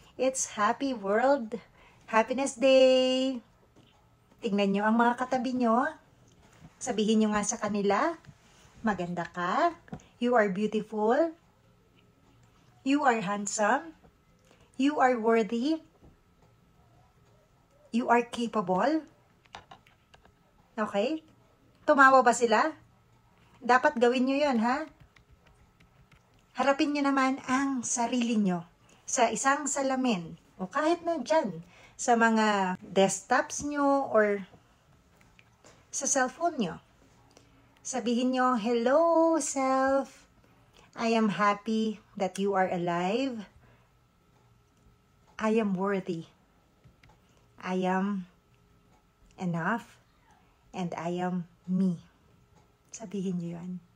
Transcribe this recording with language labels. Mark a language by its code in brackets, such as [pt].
[en] It's Happy World Happiness Day. [tl] Tingnan nyo ang mga katabi nyo. Sabihin nyo nga sa kanila, maganda ka. [en] You are beautiful. You are handsome. You are worthy. You are capable. Okay? [tl] Tumawa ba sila? Dapat gawin nyo yun, ha? Harapin nyo naman ang sarili nyo sa isang salamin o kahit na dyan sa mga desktops nyo or sa cellphone nyo. Sabihin nyo, hello, self. [en] I am happy that you are alive. I am worthy. I am enough. And I am me. [tl] Sabihin nyo yan.